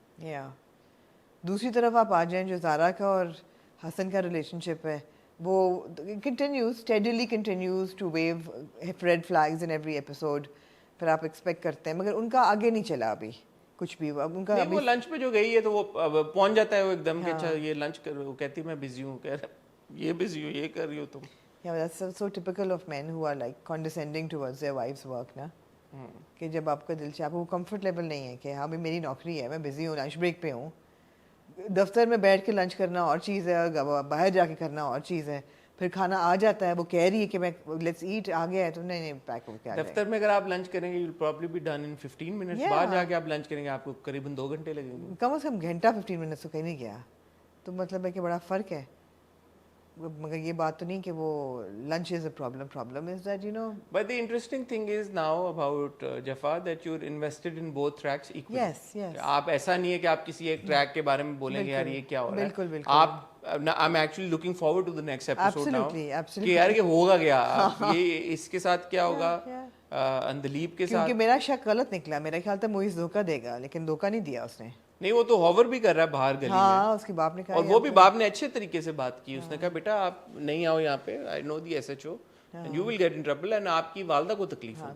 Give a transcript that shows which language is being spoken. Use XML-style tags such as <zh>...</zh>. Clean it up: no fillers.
<hi>या दूसरी तरफ आप आ जाएं, जो ज़ारा का और हसन का रिलेशनशिप है, वो</hi> <en>Continues steadily continues to wave red flags in every episode.</en> <hi>फिर आप एक्सपेक्ट करते हैं, मगर उनका आगे नहीं चला अभी कुछ भी. अब उनका नहीं, वो लंच पे जो गई है तो वो पहुंच जाता है वो एकदम कि अच्छा ये लंच कर, वो कहती है मैं बिजी हूँ, कह रहा ये बिजी हूँ, ये कर रही हो तुम.</hi> <en>Yeah, that's so typical of men who are like condescending towards their wives' work</en> <hi>ना. कि जब आपका दिल चाहे, वो कंफर्ट लेवल नहीं है कि हाँ भाई मेरी नौकरी है, मैं बिजी हूँ, लंच ब्रेक पे हूँ. दफ्तर में बैठ के लंच करना और चीज़ है, बाहर जाके करना और चीज़ है. फिर खाना आ जाता है, वो कह रही है कि मैं लेट्स ईट, आ गया है तो नहीं पैक हो क्या. दफ्तर में अगर आप लंच करेंगे</hi> <en>You will probably be done in 15 minutes.</en> <hi>बाहर जाके आप लंच करेंगे आपको करीबन 2 घंटे लगेंगे. कम से कम घंटा 15 मिनट तो कहीं नहीं गया. तो मतलब है कि बड़ा फ़र्क है. मगर ये बात तो नहीं कि वो</hi> <en>lunch is a problem is that, you know. But the interesting thing is now about Jafar that you're invested in both tracks equally. Yes.</en> <hi>आप ऐसा नहीं है कि आप किसी एक ट्रैक के बारे में बोलेंगे यार ये क्या हो रहा है. बिल्कुल. आप</hi> <en>I'm actually looking forward to the next episode now. Absolutely.</en> <hi>कि यार ये होगा क्या, ये इसके साथ क्या होगा, अंदलीब के साथ. क्योंकि मेरा शक गलत निकला, मेरा ख्याल था मोइज धोखा देगा, लेकिन धोखा नहीं दिया उसने. नहीं, वो तो होवर भी कर रहा है बाहर गली में. उसके बाप ने कहा, और वो भी बाप ने अच्छे तरीके से बात की. उसने कहा बेटा आप नहीं आओ यहाँ पे,</hi> <en>I know the SHO and you will get in trouble, and</en> <hi>आपकी वालदा को तकलीफ होगी.</hi>